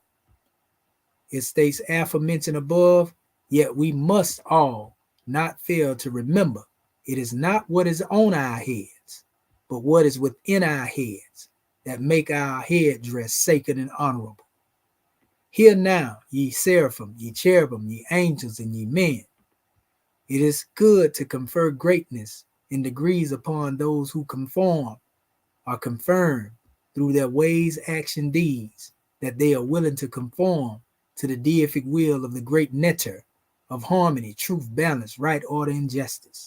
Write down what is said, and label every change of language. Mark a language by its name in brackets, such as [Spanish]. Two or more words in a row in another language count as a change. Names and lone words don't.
[English] It states aforementioned above, yet we must all not fail to remember it is not what is on our heads, but what is within our heads that make our headdress sacred and honorable. Hear now, ye seraphim, ye cherubim, ye angels, and ye men. It is good to confer greatness in degrees upon those who conform or confirm through their ways, action, deeds, that they are willing to conform to the deific will of the great nectar of harmony, truth, balance, right order, and justice.